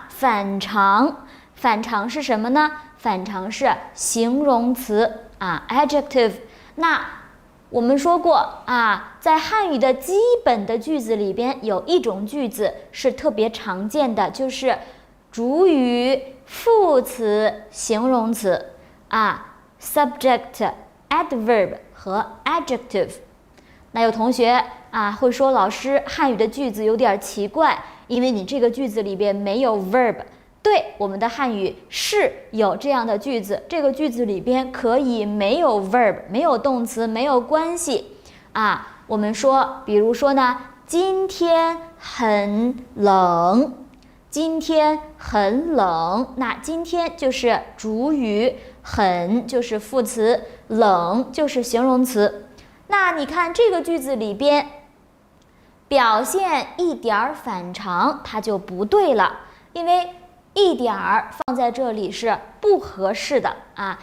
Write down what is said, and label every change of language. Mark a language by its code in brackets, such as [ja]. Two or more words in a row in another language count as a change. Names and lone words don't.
[zh] 反常。反常是什麼呢？反常是形容詞adjective。那我們說過在漢語的基本的句子裡邊，有一種句子是特別常見的，就是主語、副詞、形容詞 [en] subject、adverb [zh] 和 adjective。那有同學會說，老師，漢語的句子有點奇怪，因為你這個句子裡邊沒有 verb。對，我們的漢語是有這樣的句子，這個句子裡邊可以沒有 verb， 沒有動詞，沒有關係我們說，比如說呢，今天很冷，今天很冷，那今天就是主語，很就是副詞，冷就是形容詞。那你看這個句子裡邊，表現一點反常，它就不對了，因為一點放在這裡是不合適的啊。